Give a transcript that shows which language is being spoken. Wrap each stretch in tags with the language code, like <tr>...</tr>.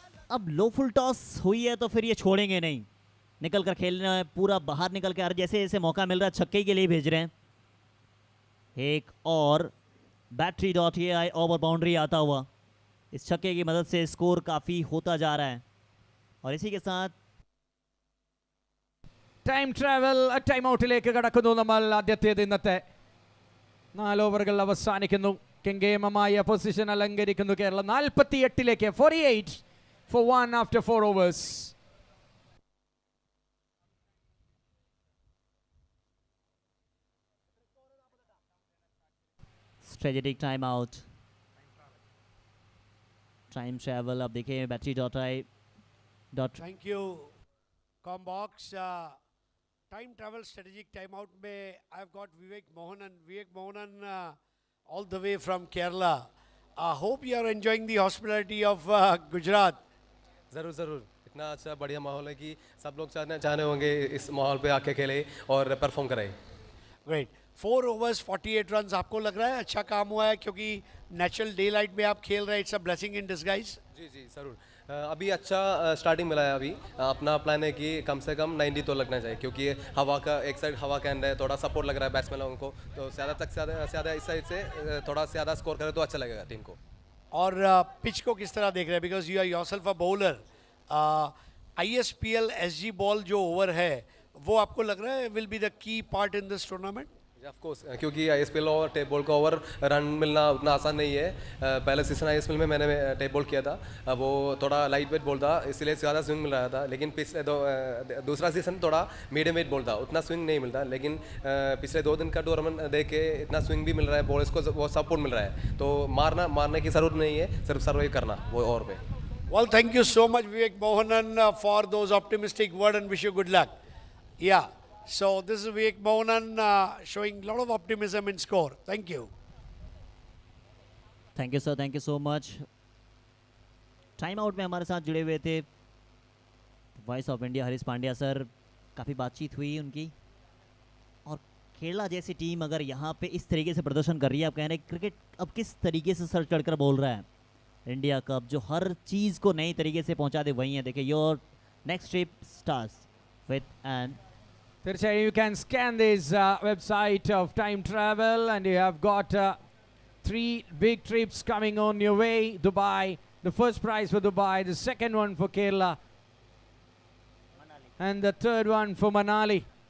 <hi>अब लो full toss हुई है तो फिर ये छोड़ेंगे नहीं. निकल कर खेलना है पूरा, बाहर निकल के. जैसे जैसे मौका मिल रहा है छक्के के लिए भेज रहे हैं. एक और battery.ai ओवर बाउंड्री आता हुआ. इस छक्के की मदद से स्कोर काफ़ी होता जा रहा है. और इसी के साथ</hi> <ml>ടൈം ട്രാവൽ ടൈം ഔട്ടിലേക്ക് കടക്കുന്നു നമ്മൾ. ആദ്യത്തേത് ഇന്നത്തെ 4 ഓവറുകൾ അവസാനിക്കുന്നു. കെങ്കേമമായ position അലങ്കരിക്കുന്നു Keralam.</ml> <en>48ലേക്ക് 48 for 1 after 4 overs. Strategic time out.</en> <hi>Time travel अब देखिए battery.ai.</hi> <en>Thank you Combox. Time travel strategic time out में I have got Vivek Mohanan all the way from Kerala. I hope you are enjoying the hospitality of Gujarat.</en> <hi>ज़रूर ज़रूर. इतना अच्छा बढ़िया माहौल है कि सब लोग चाहने होंगे इस माहौल पे आके खेले और परफॉर्म कराए.</hi> <en>Great. 4 overs 48 runs.</en> <hi>आपको लग रहा है अच्छा काम हुआ है क्योंकि नेचुरल डे लाइट में आप खेल रहे हैं.</hi> <en>It's a blessing in disguise.</en> <hi>जी जी ज़रूर. अभी अच्छा स्टार्टिंग मिला है. अभी अपना प्लान है कि कम से कम 90 तो लगना चाहिए, क्योंकि हवा का एक साइड हवा के अंदर है, थोड़ा सपोर्ट लग रहा है बैट्समैन लोगों को. तो ज़्यादा इस साइड से थोड़ा ज़्यादा स्कोर करे तो अच्छा लगेगा टीम को. और पिच को किस तरह देख रहे हैं,</hi> <en>Because you are yourself a bowler.</en> <hi>ISPL SG ball जो ओवर है वो आपको लग रहा है</hi> <en>Will be the key part in this tournament?</en> <hi>Of course, क्योंकि ISPL और टेप बॉल का ओवर रन मिलना उतना आसान नहीं है. पहले सीजन ISPL में मैंने टेप बॉल किया था. वो थोड़ा लाइट वेट बॉल था, इसलिए ज़्यादा स्विंग मिल रहा था. लेकिन पिछले दूसरा सीजन थोड़ा मीडियम वेट बॉल था, उतना स्विंग नहीं मिलता. लेकिन पिछले 2 दिन का टूर्नामेंट देख के इतना स्विंग भी मिल रहा है, बॉलर्स को वो सपोर्ट मिल रहा है. तो मारने की ज़रूरत नहीं है, सिर्फ सर्वाइव करना वो ओवर पे.</hi> <en>Well, thank you so much, Vivek Mohanan, for those optimistic words and wish you good luck. Yeah, so this is Vivek Mohanan showing a lot of optimism in score. Thank you. Thank you sir, thank you so much.</en> <hi>Time out में हमारे साथ जुड़े हुए थे voice of India Harish Pandya sir. काफ़ी बातचीत हुई उनकी. और केरला जैसी टीम अगर यहाँ पे इस तरीके से प्रदर्शन कर रही है, आप कह रहे हैं क्रिकेट अब किस तरीके से सर चढ़कर बोल रहा है. इंडिया कप जो हर चीज़ को नई तरीके से पहुंचा दे वही है. देखिए</hi> <en>your next trip starts with an</en> <ml>തീർച്ചയായും</ml> <en>you can scan this website of time travel and you have got 3 big trips coming on your way. Dubai, the first prize for Dubai, the second one for Kerala, and the third one for Manali.</en>